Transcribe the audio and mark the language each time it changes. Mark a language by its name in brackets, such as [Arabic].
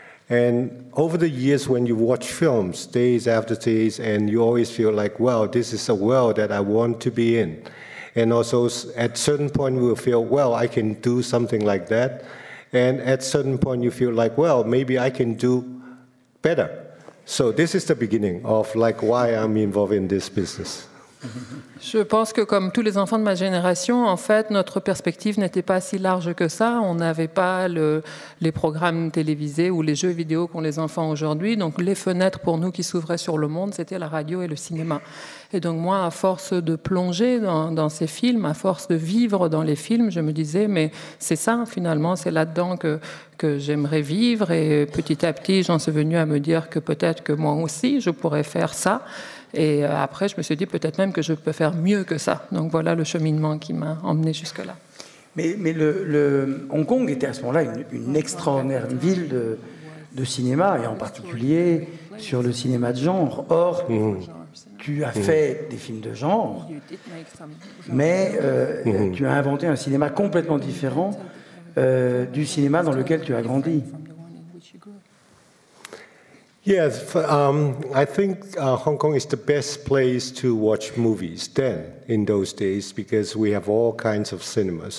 [English] And over the years, when you watch films, days after days, and you always feel like, well, this is a world that I want to be in. And also, at certain point, you will feel, well, I can do something like that. And at certain point, you feel like, well, maybe I can do better. So this is the beginning of like why I'm involved in this business. [French] Je pense que comme tous les enfants de ma génération, en fait, notre perspective n'était pas si large que ça. On n'avait pas les programmes télévisés ou les jeux vidéo qu'ont les enfants aujourd'hui. Donc les fenêtres pour nous qui s'ouvraient sur le monde, c'était la radio et le cinéma. Et donc moi, à force de plonger dans ces films, à force de vivre dans les films, je me disais, mais c'est ça finalement, c'est là-dedans que j'aimerais vivre. Et petit à petit, j'en suis venue à me dire que peut-être que moi aussi, je pourrais faire ça. Et après, je me suis dit peut-être même que je peux faire mieux que ça. Donc voilà le cheminement qui m'a emmené jusque-là. Mais Hong Kong était à ce moment-là une extraordinaire ville de cinéma, et en particulier sur le cinéma de genre. Or, tu as fait des films de genre, mais tu as inventé un cinéma complètement différent du cinéma dans lequel tu as grandi. [English] Yes, I think Hong Kong is the best place to watch movies then, in those days, because we have all kinds of cinemas.